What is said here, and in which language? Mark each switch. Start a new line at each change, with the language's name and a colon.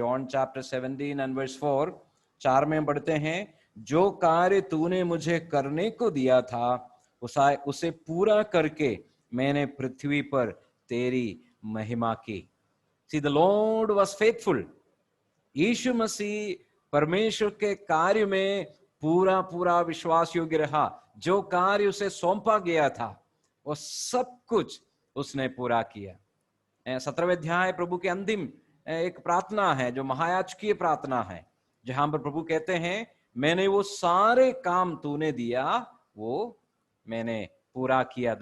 English: John chapter 17 and verse 4,
Hindi: 4 में पढ़ते हैं, जो कार्य तूने मुझे करने को दिया था उसे पूरा करके मैंने पृथ्वी पर तेरी महिमा की।
English: See, the Lord was faithful।
Hindi: यीशु मसीह परमेश्वर के कार्य में पूरा पूरा विश्वास योग्य रहा। जो कार्य उसे सौंपा गया था वो सब कुछ उसने पूरा किया। 17वें अध्याय प्रभु के अंतिम एक प्रार्थना है, जो महायाजकीय प्रार्थना है, जहां पर प्रभु कहते हैं, मैंने वो सारे काम तूने दिया वो मैंने पूरा किया।